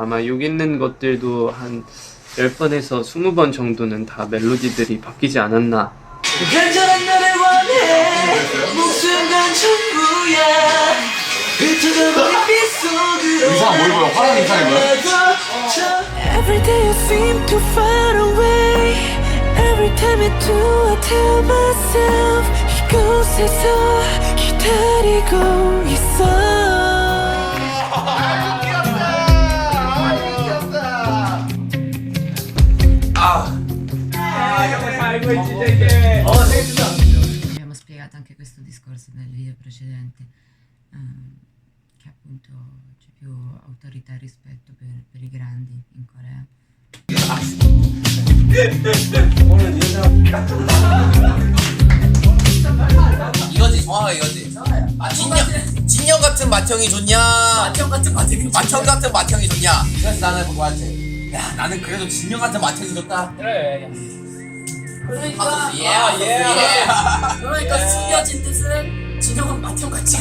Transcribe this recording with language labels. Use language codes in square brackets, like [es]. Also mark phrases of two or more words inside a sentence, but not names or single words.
[ko] 아마 여기 있는 것들도 한 10번에서 20번 정도는 다 멜로디들이 바뀌지 않았나. 간절한 너를 원해 목숨과 전부야 흩어져버린 빛 속으로 의상 뭐 입어요? 화난 의상인 거야? [en] Every day you seem too far away Every time I do I tell myself [ko] 이곳에서 기다리고 있어 [it] Abbiamo spiegato anche questo discorso nel video precedente, che appunto c'è più autorità e rispetto per i grandi in Corea. [ko] 이거지 정확하게 이거지 진영 같은 맏형이 좋냐 맏형 같은 맏형이 좋냐 그래서 나는 그거한테 야 나는 그래도 진영 같은 맏형이 좋다 그래 그러니까 그러니까 숨겨진 뜻은 진영은 맏형 같이